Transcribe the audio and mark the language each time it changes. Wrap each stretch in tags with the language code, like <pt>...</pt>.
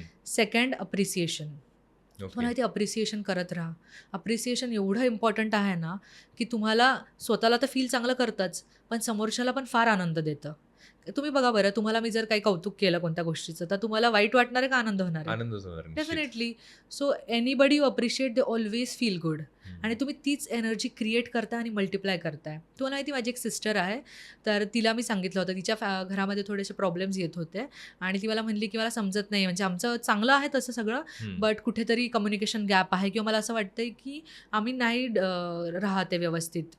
<mr>Second appreciation. तुम्हाला माहिती appreciation करत राहा. अप्रिसिएशन एवढं इम्पॉर्टंट आहे ना, की तुम्हाला स्वतःला तर फील चांगलं करतंच, पण समोरच्याला पण फार आनंद देतं. तुम्ही बघा बरं, तुम्हाला मी जर काही कौतुक केलं कोणत्या गोष्टीचं, तर तुम्हाला वाईट वाटणार आहे का आनंद होणार आहे? आनंदच होणार निश्चित. Definitely.</mr> <en>So anybody you appreciate they always feel good.</en> <mr>आणि तुम्ही तीच एनर्जी क्रिएट करताय आणि मल्टिप्लाय करताय. तुम्हाला माहिती, माझी एक सिस्टर आहे, तर तिला मी सांगितलं होतं, तिच्या घरामध्ये थोडेसे प्रॉब्लेम्स येत होते आणि ती मला म्हणली की मला समजत नाही, म्हणजे आमचं चांगलं आहे तसं सगळं, बट कुठेतरी कम्युनिकेशन गॅप आहे किंवा मला असं वाटतंय की आम्ही नाही राहते व्यवस्थित.</mr>